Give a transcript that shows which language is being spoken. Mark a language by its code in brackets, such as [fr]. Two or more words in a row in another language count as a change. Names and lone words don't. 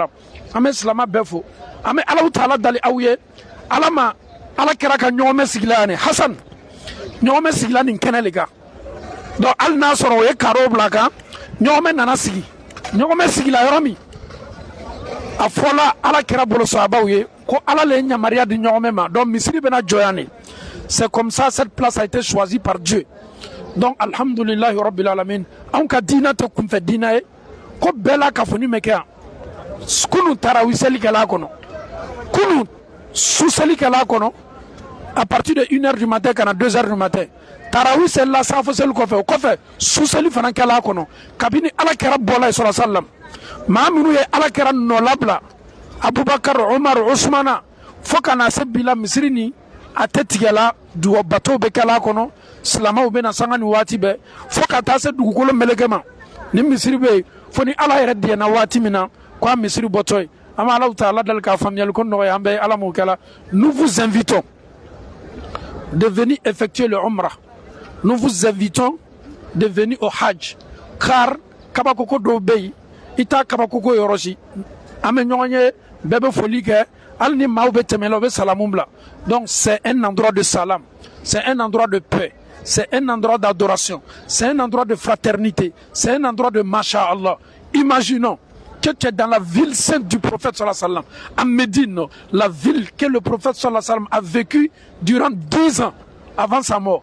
[bm] An bɛ silama bɛɛ fo, an bɛ Alahu Taala dali aw ye, ala kɛra ka ɲɔgɔnmɛ sigila yan, Hasan ɲɔgɔnmɛ sigila nin kɛnɛ le kan. Donc hali n'a sɔrɔ o ye karo bila kan, ɲɔgɔnmɛ nana sigi ɲɔgɔmɛ sigila yɔrɔ min a fɔla ala kɛra bolo sahabaw ye ko ala le ye yamaruya di ɲɔgɔmɛ ma donc misiri bɛna jɔ yan de. [fr] C'est comme ça cette place a été choisie par Dieu. [bm] Donc [ar] الحمد لله رب العالمين [bm] anw ka diina tɛ kunfɛ diina ye ko bɛɛ la kafoni mɛ kɛ yan kunu tarawih selikɛla kɔnɔ kunu su selikɛla kɔnɔ [fr] à partir de 1h du matin [bm] kana [fr] 2h du matin [bm] tarawih selila safo seli kɔfɛ o kɔfɛ su seli fana kɛla kɔnɔ kabini ala kɛra bɔla ye sɔrɔ sallam maa minnu ye ala kɛra nɔ labila Abubakar Umar Usmana fo kana se bila misiri ni a tɛ tigɛla bateau bɛ kɛla kɔnɔ silamaw bɛ na sanga ni waati bɛɛ fo ka taa se dugukolo meleke ma ni misiri bɛ yen fo ni ala yɛrɛ diɲɛna waati min na ko a misiri bɔtɔ ye an bɛ Alahu taala deli k'a faamuyali ko nɔgɔya an bɛ ala m'o kɛla. [fr] Nous vous invitons de venir effectuer le Umrah. Nous vous invitons de venir au Hajj car [bm] kabakoko dɔw bɛ yen i t'a kabakoko yɔrɔ si an bɛ ɲɔgɔn ye bɛɛ bɛ foli kɛ hali ni maaw bɛ tɛmɛ la u bɛ salamu bila. [fr] Donc c'est un endroit de salam, c'est un endroit de paix, c'est un endroit d'adoration, c'est un endroit de fraternité, c'est un endroit de masha'Allah. Imaginons que tu es dans la ville sainte du prophète [ar] صلى الله عليه وسلم, [fr] à Médine, la ville que le prophète [ar] صلى الله عليه وسلم [fr] a vécu durant 10 ans avant sa mort.